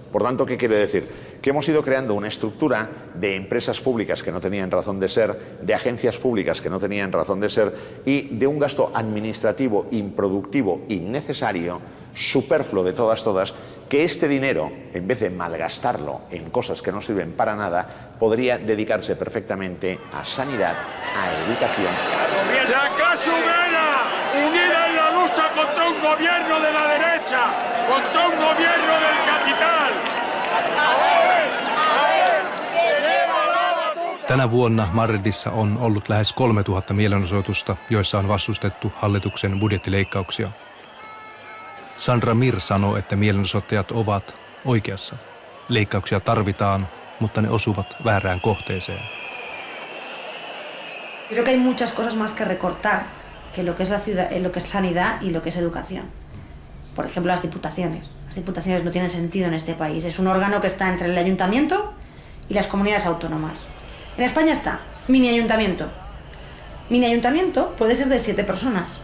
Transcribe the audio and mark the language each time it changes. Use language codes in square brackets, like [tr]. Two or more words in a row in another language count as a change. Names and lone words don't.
[es] Por tanto, ¿qué quiere decir? Que hemos ido creando una estructura de empresas públicas que no tenían razón de ser, de agencias públicas que no tenían razón de ser y de un gasto administrativo improductivo, innecesario, superfluo de todas, que este dinero, en vez de malgastarlo en cosas que no sirven para nada, podría dedicarse perfectamente a sanidad, a educación. La clase obrera, unida en la lucha contra un gobierno de la derecha, contra un gobierno del capital. [fi] Tänä vuonna Madridissa on ollut lähes 3000 mielenosoitusta, joissa on vastustettu hallituksen budjettileikkauksia. Sandra Mir sanoo, että mielenosoittajat ovat oikeassa. Leikkauksia tarvitaan, mutta ne osuvat väärään kohteeseen. [es] Creo que hay muchas cosas más que recortar que lo que es la ciudad, lo que es sanidad y lo que es educación. Por ejemplo, las diputaciones. Las diputaciones no tienen sentido en este país. Es un órgano que está entre el ayuntamiento y las comunidades autónomas. En España está mini ayuntamiento. Mini ayuntamiento puede ser de 7 personas.